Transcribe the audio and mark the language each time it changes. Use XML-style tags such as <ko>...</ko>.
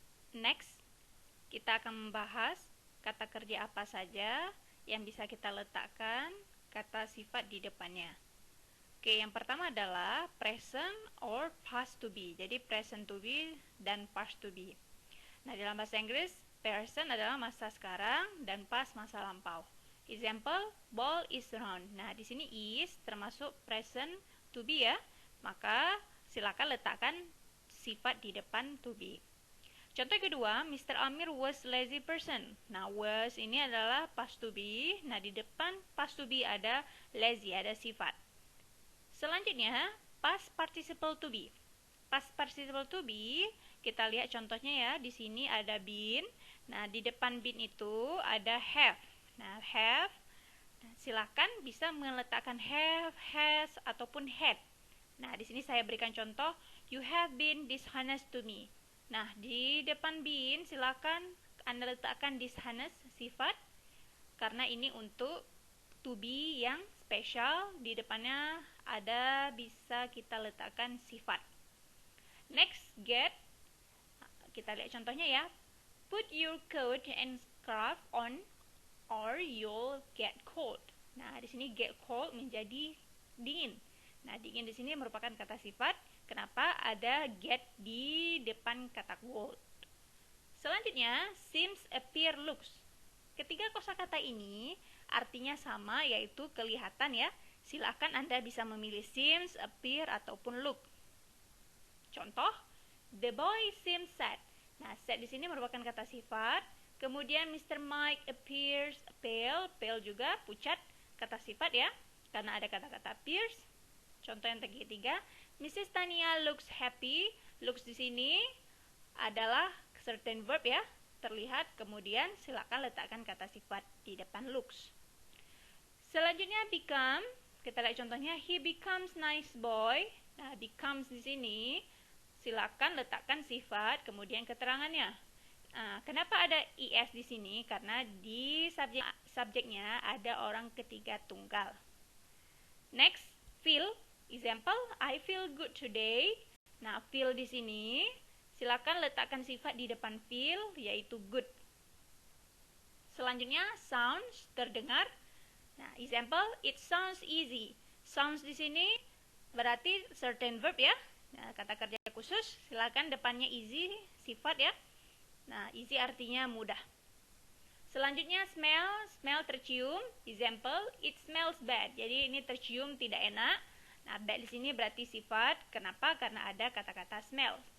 <id>Next, kita akan membahas kata kerja apa saja yang bisa kita letakkan kata sifat di depannya. Oke, yang pertama adalah present or past to be. Jadi present to be dan past to be. Nah, dalam bahasa Inggris, present adalah masa sekarang dan past masa lampau.</id> <en>Example, ball is round.</en> <id>Nah, di sini</id> <en>is</en> <id>termasuk</id> <en>present to be ya.</en> <id>Maka silakan letakkan sifat di depan to be. Contoh kedua,</id> <en>Mr. Amir was lazy person.</en> <id>Nah, was ini adalah past to be. Nah, di depan past to be ada lazy, ada sifat. Selanjutnya, past participle to be. Past participle to be, kita lihat contohnya ya. Di sini ada been. Nah, di depan been itu ada have. Nah, have, silakan bisa meletakkan have, has, ataupun had. Nah, di sini saya berikan contoh,</id> <en>you have been dishonest to me.</en> <id>Nah, di depan been silakan Anda letakkan dishonest sifat, karena ini untuk to be yang spesial. Di depannya ada bisa kita letakkan sifat. Next, get. Kita lihat contohnya ya.</id> <en>Put your coat and scarf on or you'll get cold.</en> <id>Nah, di sini get cold menjadi dingin. Nah, dingin di sini merupakan kata sifat. Kenapa ada get di depan kata cold? Selanjutnya, seems, appear, looks. Ketiga kosakata ini artinya sama, yaitu kelihatan ya. Silakan Anda bisa memilih seems, appear, ataupun look. Contoh,</id> <en>the boy seems sad.</en> <id>Nah, sad di sini merupakan kata sifat. Kemudian Mr. Mike appears pale. Pale juga pucat, kata sifat ya, karena ada kata-kata appears. Contoh yang ketiga,</id> <en>Mrs. Tania looks happy.</en> <id>Looks di sini adalah certain verb ya, terlihat. Kemudian silakan letakkan kata sifat di depan looks. Selanjutnya</id> <en>become,</en> <id>kita lihat contohnya,</id> <en>he becomes nice boy.</en> <id>Nah, becomes di sini silakan letakkan sifat kemudian keterangannya. Nah, kenapa ada is di sini? Karena di subjeknya ada orang ketiga tunggal. Next, feel.</id> <en>Example, I feel good today.</en> <id>Nah, feel di sini silakan letakkan sifat di depan feel, yaitu good. Selanjutnya,</id> <en>sounds,</en> <id>terdengar. Nah,</id> <en>example, it sounds easy.</en> <id>Sounds di sini berarti certain verb ya. Nah, kata kerja khusus, silakan depannya easy, sifat ya. Nah, easy artinya mudah. Selanjutnya, smell, smell tercium.</id> <en>Example, it smells bad.</en> <id>Jadi ini tercium tidak enak. Nah, bad di sini berarti sifat. Kenapa? Karena ada kata-kata smell.</id>